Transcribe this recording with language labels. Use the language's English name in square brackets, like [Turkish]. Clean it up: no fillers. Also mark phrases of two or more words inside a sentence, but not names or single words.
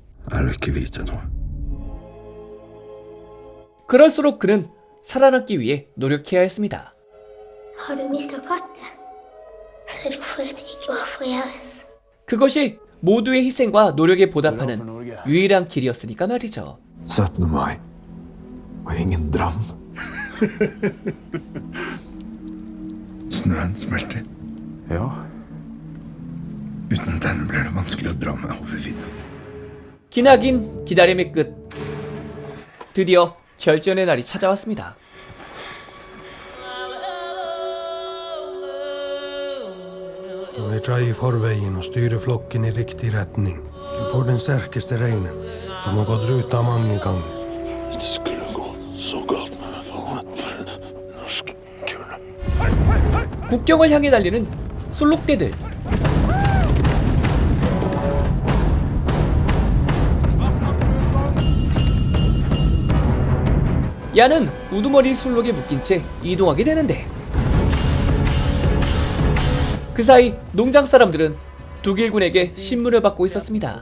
[Norwegian] Er du ikke vite noe? [Korean] 그럴수록 그는 살아남기 위해 노력해야 했습니다. [Norwegian] Har du mistet kartet? Sørg for at det ikke var forgjeves. [Korean] 그것이 모두의 희생과 노력에 보답하는 유일한 길이었으니까 말이죠. [Norwegian] 17. mai. Og ingen dram. Snøen smelter. Ja. Uten den blir det vanskelig å dra meg over vidda. [Korean] 기나긴 기다림의 끝. 드디어 결전의 날이 찾아왔습니다. [Norwegian] Nå er jeg i forveien og styrer flokken i riktig retning. Du får den sterkeste reinen, som har gått ruta mange ganger. Det skulle gå så galt med meg for norsk kule. [Korean] 국경을 향해 달리는 솔록대들. 야는 우두머리 솔록에 묶인 채 이동하게 되는데 그 사이 농장 사람들은 독일군에게 신문을 받고 있었습니다.